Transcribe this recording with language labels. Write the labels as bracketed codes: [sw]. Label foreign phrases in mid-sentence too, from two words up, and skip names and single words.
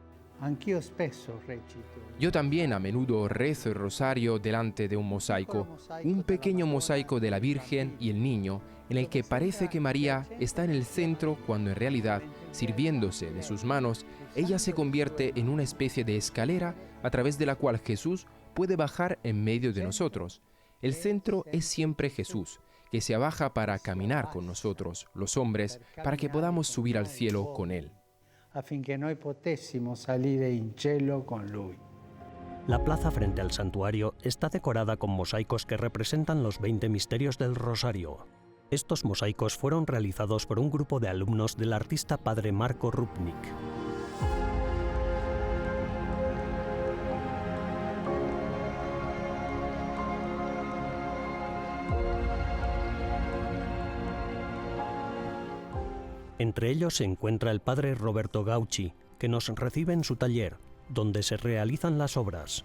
[es] Yo también a menudo rezo el rosario delante de un mosaico, un pequeño mosaico de la Virgen y el Niño, en el que parece que María está en el centro cuando en realidad, sirviéndose de sus manos, ella se convierte en una especie de escalera a través de la cual Jesús puede bajar en medio de nosotros. El centro es siempre Jesús, que se abaja para caminar con nosotros, los hombres, para que podamos subir al cielo con Él. [it] Affinché noi potessimo salire in cielo con Lui. [es] La plaza frente al santuario está decorada con mosaicos que representan los 20 misterios del Rosario. Estos mosaicos fueron realizados por un grupo de alumnos del artista padre Marco Rupnik. Entre ellos se encuentra el padre Roberto Gauchi, que nos recibe en su taller, donde se realizan las obras.